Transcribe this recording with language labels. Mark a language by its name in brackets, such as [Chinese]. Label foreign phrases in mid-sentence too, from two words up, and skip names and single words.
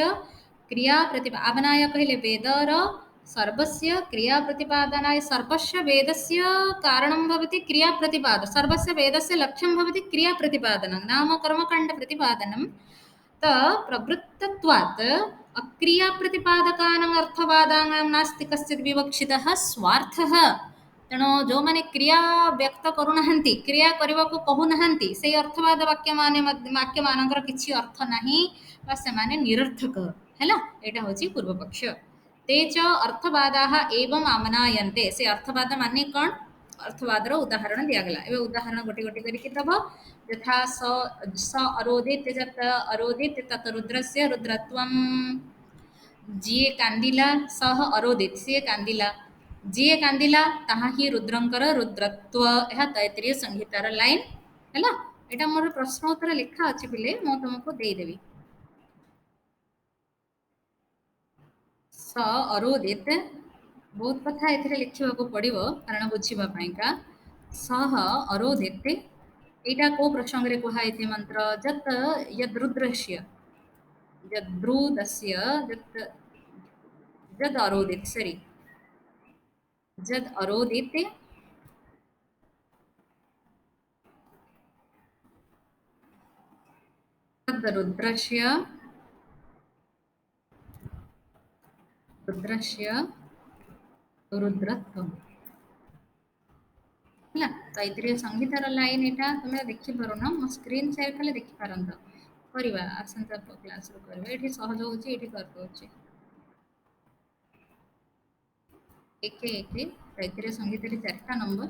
[Sanskrit] क्रिया आमनाय [Odia] �କହଲେ ବେଦର [Sanskrit] सर्वस्य क्रिया प्रतिपादनाय सर्वस्य वेदस्य कारणं भवति क्रिया प्रतिपाद सर्वस्य वेदस्य लक्ष्यं भवति क्रिया प्रतिपादनं नाम कर्मकाण्ड प्रतिपादनं त प्रवृत्तत्वात् अक्रिया प्रतिपादकानां अर्थवादानां नास्ति कश्चित् विवक्षितः स्वार्थः [Odia] ତେଣୁ ଯେଉଁମାନେ କ୍ରିୟା ବ୍ୟକ୍ତ କରୁନାହାନ୍ତି, କ୍ରିୟା କରିବାକୁ କହୁନାହାନ୍ତି, ସେଇ ଅର୍ଥବାଦ ବାକ୍ୟମାନଙ୍କର କିଛି ଅର୍ଥ ନାହିଁ ବା ସେମାନେ ନିରର୍ଥକ। ହେଲା, ଏଇଟା ହେଉଛି ପୂର୍ବପକ୍ଷ। [Sanskrit] ते च ଅର୍ଥବାଦାः एवम् आमनायन्ते। [Odia] ସେ ଅର୍ଥବାଦ ମାନେ କ'ଣ? ଅର୍ଥବାଦର ଉଦାହରଣ ଦିଆଗଲା। ଏବେ ଉଦାହରଣ ଗୋଟି ଗୋଟି କରିକି ଦେବ। [Sanskrit] ଯଥା ସ ଅରୋଦିତ ଯତ ଅରୋଦିତ ତତ ରୁଦ୍ରସ୍ୟ ରୁଦ୍ରତ୍ୱମ୍। [Odia] ଯିଏ କାନ୍ଦିଲା [Sanskrit] ସହ ଅରୋଦିତ, [Odia] ସିଏ କାନ୍ଦିଲା, ଯିଏ କାନ୍ଦିଲା ତାହା ହିଁ ରୁଦ୍ରଙ୍କର ରୁଦ୍ରତ୍ୱ। ଏହା ତୈତ୍ତିରୀୟ ସଂହିତାର ଲାଇନ୍ ହେଲା। ଏଇଟା ମୋର ପ୍ରଶ୍ନ ଉତ୍ତର ଲେଖା ଅଛି ପିଲେ, ମୁଁ ତୁମକୁ ଦେଇଦେବି। [Sanskrit] ସ ଅରୋଦିତ, [Odia] ବହୁତ କଥା ଏଥିରେ ଲେଖିବାକୁ ପଡ଼ିବ କାରଣ ବୁଝିବା ପାଇଁକା। [Sanskrit] ସହ ଅରୋଦିତ, [Odia] ଏଇଟା କୋଉ ପ୍ରସଙ୍ଗରେ କୁହାଯାଇଛି ମନ୍ତ୍ର? [Sanskrit] ଯତ୍ ୟଦୃଦ୍ରସ୍ୟ यद्रुदस्य यत् यद् अरोदित सॉरी यद् अरोदित तद् रुद्रस्य रुद्रत्वम् ହେଲା। [Odia] ତୈତ୍ତିରୀୟ ସଂହିତାର ଲାଇନ୍ ଏଇଟା ତୁମେ ଦେଖିପାରୁନ, ମୋ ସ୍କ୍ରିନ୍ ସେୟାର କଲେ ଦେଖିପାରନ୍ତ। କରିବା ଆସନ୍ତା କ୍ଲାସରୁ କରିବା, ଏଠି ସହଜ ହେଉଛି, ଏଇଠି କରିଦେଉଛି। ଏକ ତୈତ୍ତିରୀୟ ସଂହିତାରେ 4ଟା ନମ୍ବର।